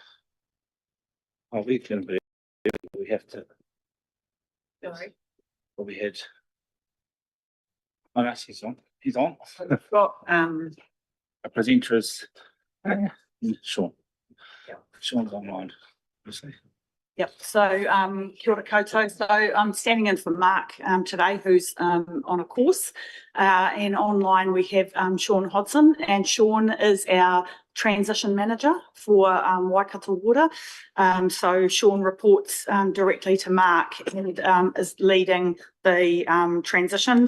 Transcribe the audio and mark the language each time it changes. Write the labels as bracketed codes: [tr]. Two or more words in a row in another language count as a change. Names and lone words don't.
[en] Oh, we can be, we have to. Sorry. Well, we had. Oh, no, he's on. He's on. We've got, A presenter is Sean. Yeah. Sean's online. yep, so, [mi] kia ora koutou. [en] So I'm standing in for Mark, today, who's, on a course. And online we have, Sean Hodson, and Sean is our transition manager for, Waikato Water. So Sean reports, directly to Mark and, is leading the, transition.